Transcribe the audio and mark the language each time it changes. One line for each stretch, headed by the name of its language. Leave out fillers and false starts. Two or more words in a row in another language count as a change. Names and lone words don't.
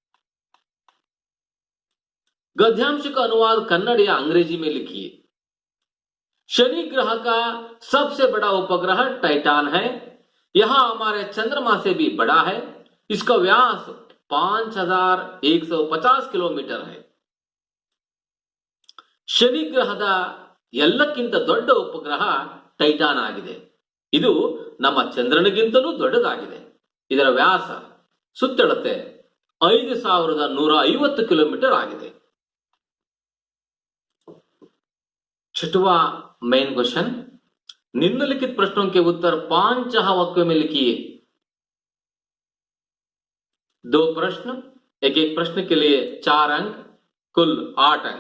Hindi: गद्यांश का अनुवाद कन्नड़ या अंग्रेजी में लिखिए। शनि ग्रह का सबसे बड़ा उपग्रह टाइटान है। यह हमारे चंद्रमा से भी बड़ा है। इसका व्यास 5150 किलोमीटर है।
Kannada: ಶನಿ ಗ್ರಹದ ಎಲ್ಲಕ್ಕಿಂತ ದೊಡ್ಡ ಉಪಗ್ರಹ ಟೈಟಾನ್ ಆಗಿದೆ. ಇದು ನಮ್ಮ ಚಂದ್ರನಿಗಿಂತಲೂ ದೊಡ್ಡದಾಗಿದೆ. ಇದರ ವ್ಯಾಸ ಸುತ್ತಳತೆ 5150 किलोमीटर आಗಿದೆ.
Hindi: छठवां
English: main question,
Hindi: निम्नलिखित प्रश्नों के उत्तर 5 वाक्यों में लिखिए। 2 प्रश्न, एक एक प्रश्न के लिए 4 अंक, कुल 8 अंक।